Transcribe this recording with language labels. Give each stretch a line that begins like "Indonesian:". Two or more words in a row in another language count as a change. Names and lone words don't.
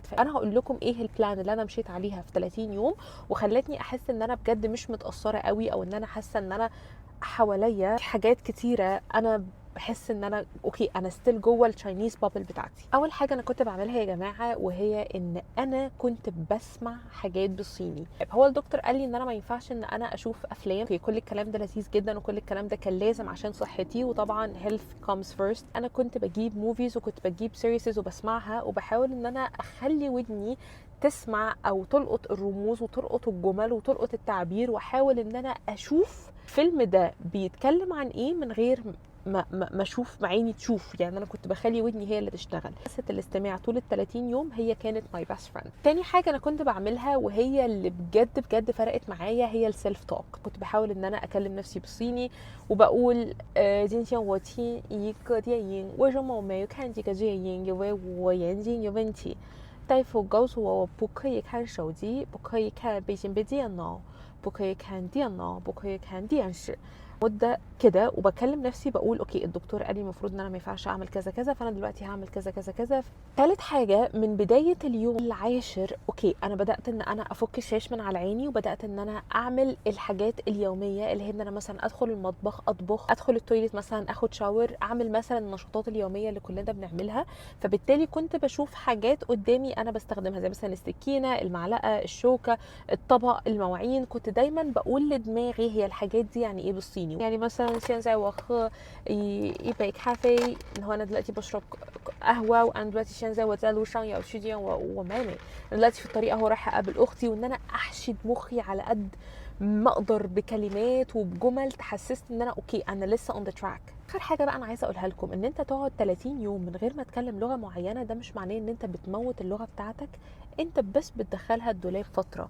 Arabic: فانا هقول لكم ايه البلان اللي انا مشيت عليها في 30 يوم وخلتني احس ان انا بجد مش متاثره قوي، او ان انا حاسه ان انا حواليا حاجات كتيره انا بحس ان انا اوكي، انا ستيل جوه
English: the Chinese bubble
Arabic: بتاعتي. اول حاجه انا كنت بعملها يا جماعه وهي ان انا كنت بسمع حاجات بالصيني. هو الدكتور قال لي ان انا ما ينفعش ان انا اشوف افلام، اوكي كل الكلام ده لذيذ جدا وكل الكلام ده كان لازم عشان صحتي، وطبعا
English: health comes first.
Arabic: انا كنت بجيب موفيز وكنت بجيب سيريسز وبسمعها، وبحاول ان انا اخلي ودني تسمع او تلقط الرموز وتلقط الجمل وتلقط التعبير، واحاول ان انا اشوف الفيلم ده بيتكلم عن ايه من غير ما اشوف عيني تشوف. يعني انا كنت بخلي ودني هي اللي تشتغل. قصه الاستماع طول ال 30 يوم هي كانت
English: my best friend.
Arabic: تاني حاجه انا كنت بعملها وهي اللي بجد فرقت معايا هي
English: the self talk.
Arabic: كنت بحاول ان انا اكلم نفسي بالصيني وبقول
Chinese: 今天我听一个电影，为什么我没有看这个电影？因为我眼睛有问题。大夫告诉我，我不可以看手机，不可以看笔记本电脑，不可以看电脑，不可以看电视。
Arabic: مده كده وبكلم نفسي بقول اوكي الدكتور قال لي المفروض ان انا ما ينفعش اعمل كذا كذا، فانا دلوقتي هعمل كذا كذا كذا. ثالث حاجه من بدايه اليوم العاشر اوكي انا بدات ان انا افك الشاش من على عيني، وبدات ان انا اعمل الحاجات اليوميه اللي هي ان انا مثلا ادخل المطبخ اطبخ، ادخل التويليت مثلا اخد شاور، اعمل مثلا النشاطات اليوميه اللي كلنا بنعملها. فبالتالي كنت بشوف حاجات قدامي انا بستخدمها زي مثلا السكينه، المعلقه، الشوكه، الطبق، المواعين. كنت دايما بقول لدماغي هي الحاجات دي يعني ايه بالصيني. يعني مثلا
Chinese: 现在我喝一杯咖啡，然后
Arabic: انا دلوقتي بشرب قهوه، وانا دلوقتي
Chinese: 现在我在路上要去见我妹妹，
Arabic: دلوقتي في الطريق اهو رايحه اقابل اختي. وان انا احشد مخي على قد ما اقدر بكلمات وبجمل تحسسني ان انا اوكي انا لسه
English: on the track.
Arabic: اخر حاجه بقى انا عايزه اقولها لكم ان انت تقعد 30 يوم من غير ما تتكلم لغه معينه، ده مش معناه ان انت بتموت اللغه بتاعتك، انت بس بتدخلها الدولاب فتره.